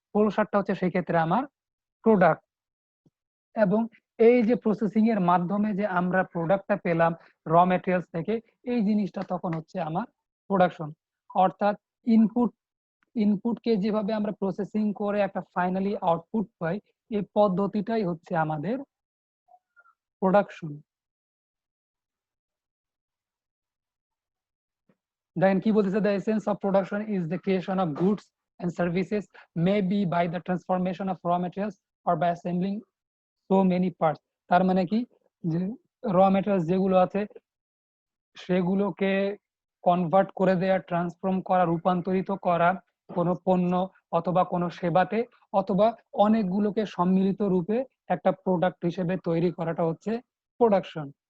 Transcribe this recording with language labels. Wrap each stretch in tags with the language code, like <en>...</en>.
<bn>Polo শার্টটা হচ্ছে সেই ক্ষেত্রে আমার প্রোডাক্ট। এবং এই যে প্রসেসিং এর মাধ্যমে যে আমরা প্রোডাক্টটা পেলাম র ম্যাটেরিয়ালস থেকে, এই জিনিসটা তখন হচ্ছে আমার প্রোডাকশন। অর্থাৎ ইনপুট ইনপুটকে যেভাবে আমরা প্রসেসিং করে একটা ফাইনালি আউটপুট পাই, এই পদ্ধতিটাই হচ্ছে আমাদের প্রোডাকশন। দেখেন কি বলতেছে,</bn> <en>the essence of production is the creation of goods and services, maybe by the transformation of raw materials or by assembling so many parts।</en> <bn>তার মানে কি, যে র ম্যাটেরিয়ালস যেগুলো আছে সেগুলোকে কনভার্ট করে দেয়া, ট্রান্সফর্ম করা, রূপান্তরিত করা কোনো পণ্য অথবা কোনো সেবাতে, অথবা অনেকগুলোকে সম্মিলিত রূপে একটা প্রোডাক্ট হিসেবে তৈরি করাটা হচ্ছে প্রোডাকশন।</bn>